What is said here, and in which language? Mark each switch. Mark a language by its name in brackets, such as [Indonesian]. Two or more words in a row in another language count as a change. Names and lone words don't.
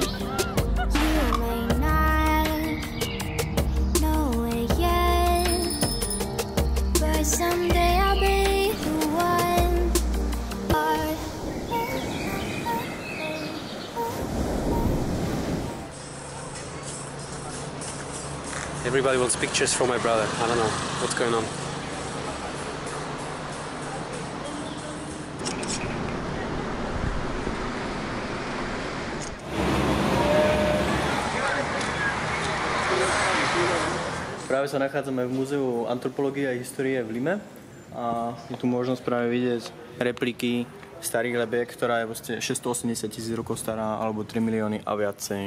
[English] You may not know it yet, but someday I'll be the one. Everybody wants pictures from my brother. I don't know what's going on. [Slovak] Práve sa nachádzame v Múzeu antropológie a histórie v Lime a je tu možnosť práve vidieť repliky starých lebiek, ktorá je vlastne 680 000 rokov stará alebo 3 milióny a viacej.